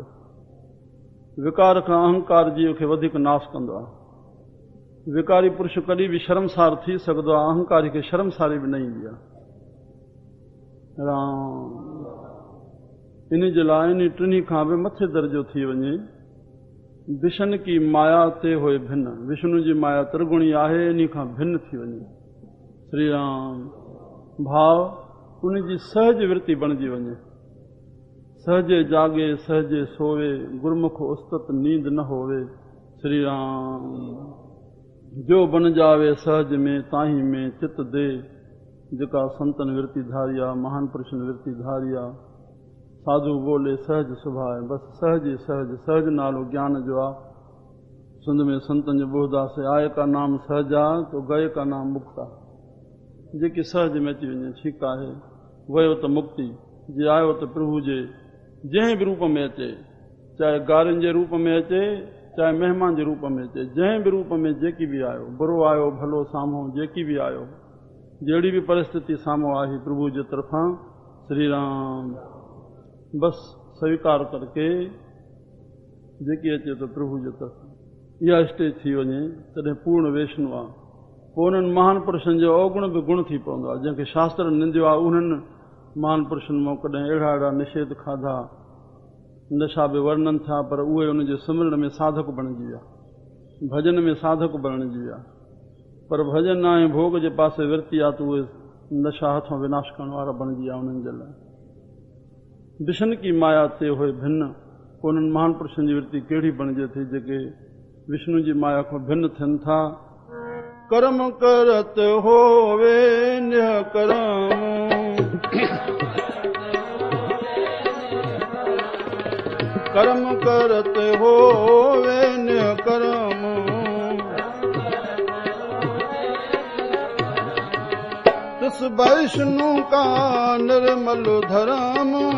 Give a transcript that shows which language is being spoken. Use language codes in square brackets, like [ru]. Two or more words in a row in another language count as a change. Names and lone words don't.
[sd] विकार खां अहंकार जीव खे वधीक नाश कंदो आहे। विकारी पुरुष कॾहिं भी शर्मसार थी सघंदो आहे, अहंकारी खे शर्मसारी भी न ईंदी आहे। राम इन जे लाइ इन टिनी खां भी मथे दर्जो थी वञे। [pa] ਵਿਸ਼ਣੂ ਕੀ ਮਾਇਆ ਤੇ ਹੋਏ ਭਿੰਨ [sd] विष्णु जी माया त्रिगुणी आहे इन खां भिन्न थी वञे श्री राम। भाव उन जी सहज वृत्ति बणिजी वञे। [pa] ਸਹਜੇ ਜਾਗੇ ਸਹਜੇ ਸੋਵੇ ਗੁਰਮੁਖ ਉਸਤਤ ਨੀਂਦ ਨ ਹੋਵੇ ਸ਼੍ਰੀ ਰਾਮ। ਜੋ ਬਨ ਜਾਵੇ ਸਹਜ ਮੇਂ ਤਾਹੀ ਮੇਂ ਚਿਤ ਦੇ [sd] जेका संतन वृत्ति धारिया [pa] महान पुरुषन वृत्ति धारिया ਸਾਧੁ ਬੋਲੇ ਸਹਜ ਸੁਭਾਏ। [sd] बस सहज ही सहज। सहज नालो ज्ञान जो आ। सुंद में संतन जो बोधदास आए का नाम सहजा तो गए का नाम मुक्ता। जेकी सहज में अची वञे ठीकु आहे। वयो त मुक्ति जे आयो त प्रभु जे जंहिं भी रूप में अचे, चाहे गारिन जे रूप में अचे चाहे महिमान जे रूप में अचे, जंहिं भी रूप में जेकी भी आयो, बुरो आयो भलो साम्हूं जेकी भी आयो, जहिड़ी भी परिस्थिति साम्हूं आई प्रभु जे तरफां श्री राम। बस स्वीकार करके जेकी अचे तो प्रभु जे तरफां इहा स्टेज थी वञे तॾहिं पूर्ण वैष्णु आहे। पोइ उन्हनि महान पुरुषनि जो अवगुण भी गुण थी पवंदो आहे। जंहिंखे शास्त्र निंदियो आहे उन्हनि महान पुरुषनि मां कॾहिं अहिड़ा निषेध खाधा नशा भी वर्णन था, पर उहे उनजे सिमरण में साधक बणिजी विया, भजन में साधक बणिजी विया। पर भजन आहे भोग जे पासे विरती आहे त उहे नशा हथों विनाश करण वारा बणिजी विया उन्हनि जे लाइ। [pa] ਵਿਸ਼ਣੂ ਕੀ ਮਾਇਆ ਤੇ ਹੁਏ ਭਿੰਨ, [sd] उन्हनि महान पुरुषनि जी विरती कहिड़ी बणिजे थी जेके विष्णु जी माया खां भिन्न थियनि था। [pa] ਕਰਮ ਕਰਤ ਹੋਵੇ ਨਿਹ ਕਰਮ, ਕਰਮ ਕਰਤ ਹੋਵੇ ਨਿਹ ਕਰਮ, ਤਿਸ ਵੈਸ਼ਣੂ ਕਾ ਨਿਰਮਲ ਧਰਮ,